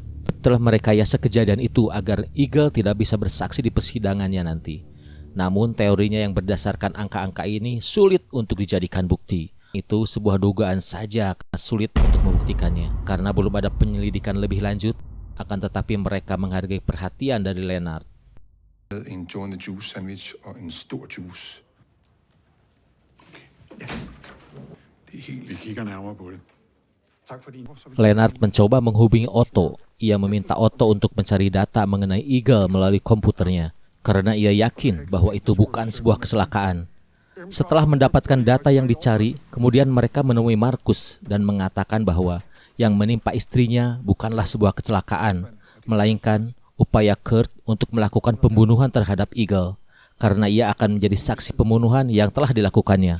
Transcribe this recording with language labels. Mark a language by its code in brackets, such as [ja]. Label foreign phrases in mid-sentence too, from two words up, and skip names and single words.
[id] Telah merekayasa kejadian itu agar Eagle tidak bisa bersaksi di persidangannya nanti. Namun teorinya yang berdasarkan angka-angka ini sulit untuk dijadikan bukti. Itu sebuah dugaan saja, sulit untuk membuktikannya karena belum ada penyelidikan lebih lanjut. Akan tetapi mereka menghargai perhatian dari Lennart. [da] En Joe and the Juice sandwich og en stor juice. Ja, det er helt... Vi kigger nærmere på det. Tak for din... [id] Lennart mencoba menghubungi Otto. Ia meminta Otto untuk mencari data mengenai Eagle melalui komputernya karena ia yakin bahwa itu bukan sebuah kecelakaan. Setelah mendapatkan data yang dicari, kemudian mereka menemui Markus dan mengatakan bahwa yang menimpa istrinya bukanlah sebuah kecelakaan, melainkan upaya Kurt untuk melakukan pembunuhan terhadap Eagle karena ia akan menjadi saksi pembunuhan yang telah dilakukannya.